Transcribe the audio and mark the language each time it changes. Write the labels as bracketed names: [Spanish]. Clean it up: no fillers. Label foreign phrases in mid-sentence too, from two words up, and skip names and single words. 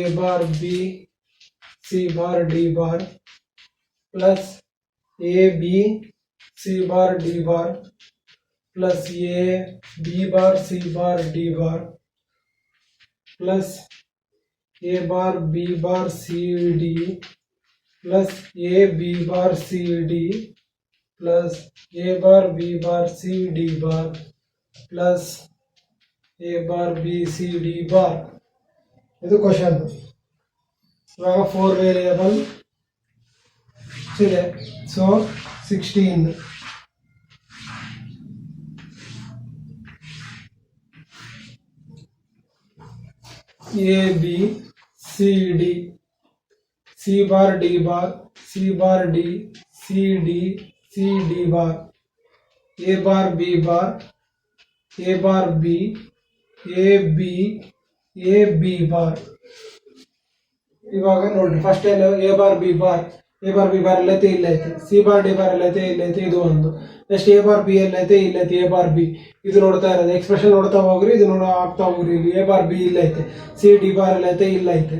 [English] bar B C bar D bar plus A B C bar D bar plus A B bar C bar D bar plus A bar B bar C D plus A B bar C D plus A bar B bar C D bar plus A bar B C D bar. [Kannada] ಇದು ಕ್ವಶನ್. ಇವಾಗ 4 ವೇರಿಯೇಬಲ್ ಇದೆ, ಸೊ 16. [English] A B C D, C bar D bar, C bar D, C D, C D bar, A bar B bar, A bar B, A B bar. [Kannada] ಇವಾಗ ನೋಡಿ, ಫಸ್ಟ್ ಏನು [English] A bar B bar [Kannada] ಎಲ್ಲೈತೆ, ಇಲ್ಲೈತೆ. [English] C bar D bar [Kannada] ಎಲ್ಲೈತೆ, ಇಲ್ಲೈತೆ, ಇದು ಒಂದು. [English] next A bar B [Kannada] ಎಲ್ಲೈತೆ, ಇಲ್ಲೈತೆ, [English] A bar B. [Kannada] ಇದು ನೋಡ್ತಾ ಇರೋದು, ಎಕ್ಸ್ಪ್ರೆಷನ್ ನೋಡ್ತಾ ಹೋಗ್ರಿ, ಇದು ಆಗ್ತಾ ಹೋಗ್ರಿ. ಇಲ್ಲಿ [English] A bar B [Kannada] ಇಲ್ಲೈತೆ, [English] C D bar [Kannada] ಎಲ್ಲೈತೆ, ಇಲ್ಲೈತೆ.